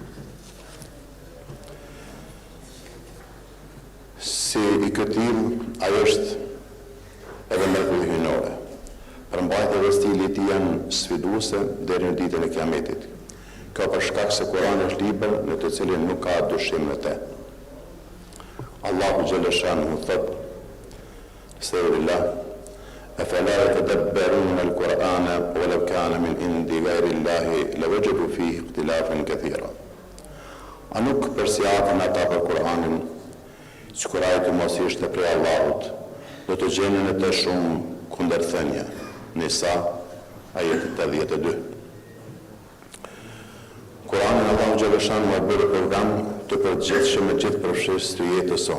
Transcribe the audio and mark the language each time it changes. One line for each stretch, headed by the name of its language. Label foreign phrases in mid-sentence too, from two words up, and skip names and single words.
Albanian: Si i këtil, ajo është edhe mrekulli hyjnore. Përmbajtja dhe stili i tij janë sfiduese deri në ditën e Kiametit. Kjo për shkak se Kurani është libër në të cilin nuk ka dyshim në te. Allahu xhaleshanuhu thot: "Estağfirullah.
Arabic: أفلا يتدبرون القرآن ولو كان من عند غير الله لوجدوا فيه اختلافا كثيرا."
Albanian: A nuk përsiaten ata për Kur'anin, që kur ai të mos ishte prej Allahut, do të gjenin në të shumë kundërthënie. Nisa, ajeti 82. Kur'anin Allahu xhaleshanuhu e bëri program të përgjithshëm me gjithë përfshirës të jetës sonë.